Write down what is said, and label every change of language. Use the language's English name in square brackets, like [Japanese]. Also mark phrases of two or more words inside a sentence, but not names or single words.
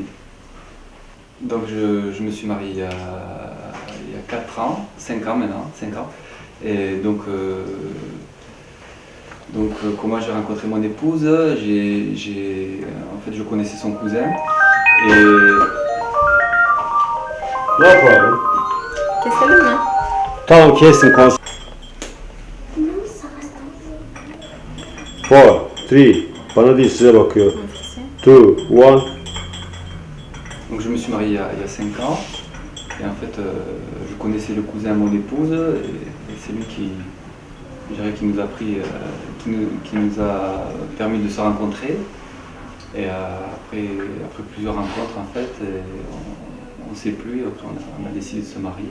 [French] Donc je me suis marié il y a 4 ans, 5 ans maintenant, 5 ans. Et donc comment j'ai rencontré mon épouse, en fait je connaissais son cousin. Et [English] No problem. [Turkish] Keselim mi? Tamam kestim konuş. 4, 3, bana değil size bakıyor. 2, 1. [French] donc je me suis marié il y a 5 ans. Et en fait je connaissais le cousin de mon épouse et c'est lui qui nous a pris, qui nous a permis de se rencontrer. Et après plusieurs rencontres en fait, on ne s'est plus, après on a décidé de se marier.